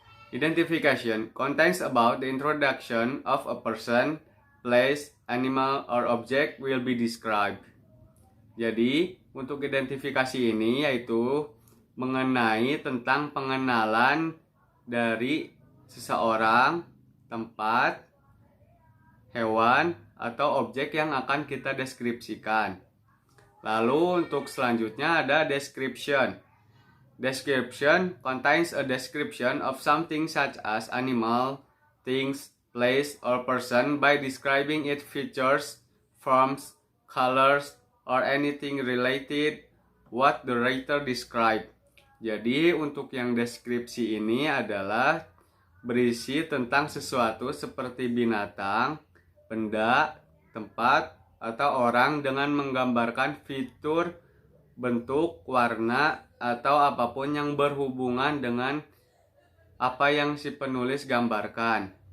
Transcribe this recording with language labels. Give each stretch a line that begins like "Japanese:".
English: Identification contains about the introduction of a person, place, animal, or object will be described.
Indonesian: Jadi, untuk identifikasi ini yaitu mengenai tentang pengenalan dari seseorang, tempat, hewan, atau objek yang akan kita deskripsikan. Lalu untuk selanjutnya ada description.
English: Description contains a description of something such as animal, things, place, or person by describing its features, forms, colors, or anything related what the writer described.
Indonesian: Jadi untuk yang deskripsi ini adalah berisi tentang sesuatu seperti binatang, benda, tempat, atau orang dengan menggambarkan fitur, bentuk, warna, atau apapun yang berhubungan dengan apa yang si penulis gambarkan.